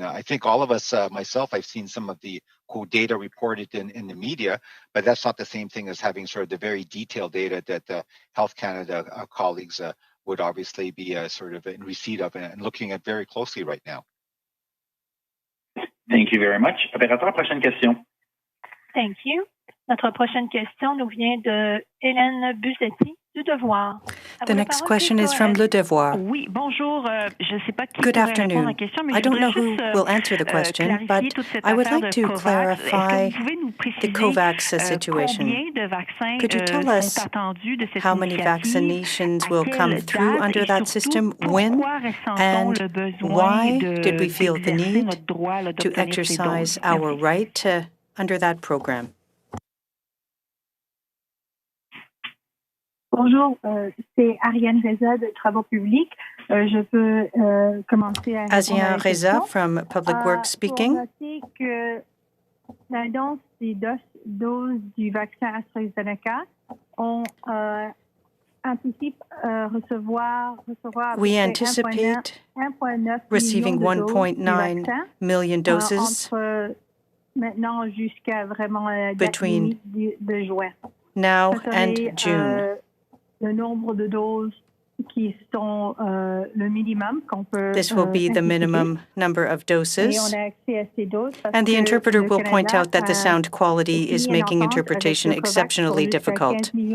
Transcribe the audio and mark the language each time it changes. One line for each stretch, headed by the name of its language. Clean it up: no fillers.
English: I think all of us, myself, I've seen some of the quote data reported in the media, but that's not the same thing as having sort of the very detailed data that Health Canada colleagues would obviously be sort of in receipt of and looking at very closely right now. Thank you very much.
French: Opérateur, prochaine question.
English: Thank you.
French: Notre prochaine question nous vient de Hélène Buzetti du Devoir.
English: The next question is from Le Devoir.
French: Oui, bonjour. Je sais pas qui
English: Good afternoon.
French: La question, mais
English: I don't know who will answer the question, but I would like to clarify the COVAX situation. Could you tell us how many vaccinations will come through under that system, when, and why did we feel the need to exercise our right under that program?
French: Bonjour, c'est Ariane Reza de Travaux publics. Je peux commencer à
English: Asian Reza from Public Works speaking.
French: Pour noter que l'annonce des doses du vaccin AstraZeneca, on anticipe recevoir
English: we anticipate receiving 1.9 million doses
French: entre maintenant jusqu'à vraiment la date
English: between
French: de juin.
English: Now and June.
French: Le nombre de doses qui sont le minimum qu'on peut
English: This will be the minimum number of doses.
French: Et on a accès à ces doses
English: and the interpreter will point out that the sound quality is making interpretation exceptionally difficult.